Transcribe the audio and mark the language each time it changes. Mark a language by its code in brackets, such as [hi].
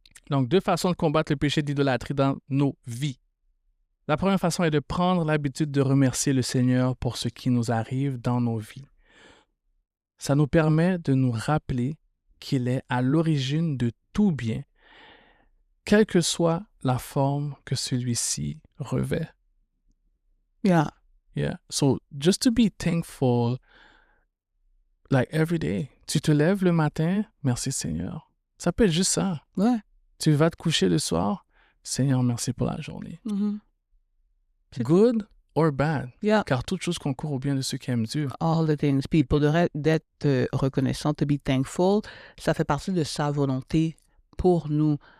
[fr] Donc, 2 façons de combattre le péché d'idolâtrie dans nos vies. La première façon est de prendre l'habitude de remercier le Seigneur pour ce qui nous arrive dans nos vies. Ça nous permet de nous rappeler qu'il est à l'origine de tout bien, quelle que soit la forme que celui-ci revêt. Yeah. Yeah. [en] So, just to be thankful, like every day. [fr] Tu te lèves le matin, merci Seigneur. Ça peut être juste ça. Ouais. Tu vas te coucher le soir, Seigneur, merci pour la journée. Mm-hmm. [en] Good or bad. Yeah. [fr] Car toute chose concourt au bien de ceux qui aiment Dieu. [en] All the things. [fr] Puis pour d'être reconnaissant, [en] to be thankful, [fr] ça fait partie de sa volonté pour nous.